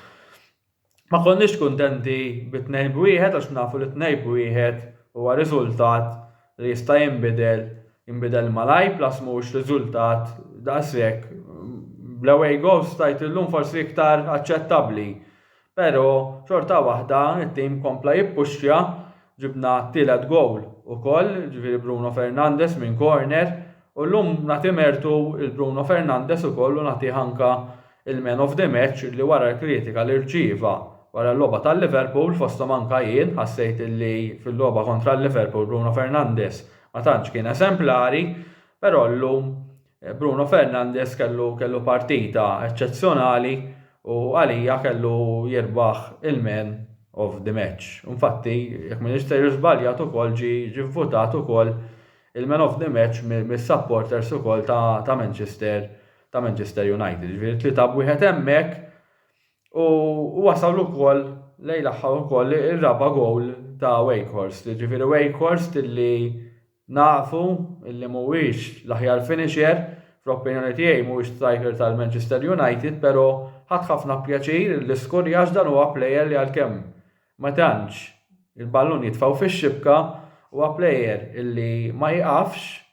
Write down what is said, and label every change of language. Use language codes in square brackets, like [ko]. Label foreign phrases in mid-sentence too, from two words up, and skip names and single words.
[mt] Ma konniex kuntenti bit-2-1 għax nafu li 2-1 huwa riżultat li jista' jinbidel malaj plus mhux riżultat daqshekk bl- [en] away goals [mt] stajt illum forsi iktar aċċettabbli. Però xorta waħda it-tim kompla jippuxxa ġibna tielet gowl ukoll, ġifieri Bruno Fernandes minn corner u llum nagħti mertu il-Bruno Fernandes ukoll u nagħtih anke il- [en] man of the match [mt] li wara l-kritika li rċieva wara l-logħba tal-Liverpool fosthom anke jien ħassejt li fil-logħba kontra l-Liverpool Bruno Fernandes ma tantx kien eżemplari, però llum Bruno Fernandes kellu partita eċċezzjonali u għalija kellu jirbaħ il- [en] man of the match. [mt] Infatti, jekk Minister żbaljat ukoll ġie vvutat ukoll il- [en] man of the match [mt] mis-supporters ukoll ta' Manchester United. Ġifieri 3-1 hemmhekk u wasal ukoll lejn l-aħħar ukoll ir-raba' gowl ta' Wakehurst. Ġifieri Wakehurst illi nafu illi mhuwiex l-aħjar finisher fl-opinjoni tiegħi mhuwiex striker tal-Manchester United, però ħadd ħafna pjaċir li skurjax dan huwa plejer li għalkemm ma tantx il-ballun jitfgħu fix-xibka huwa plejer illi ma jiqafx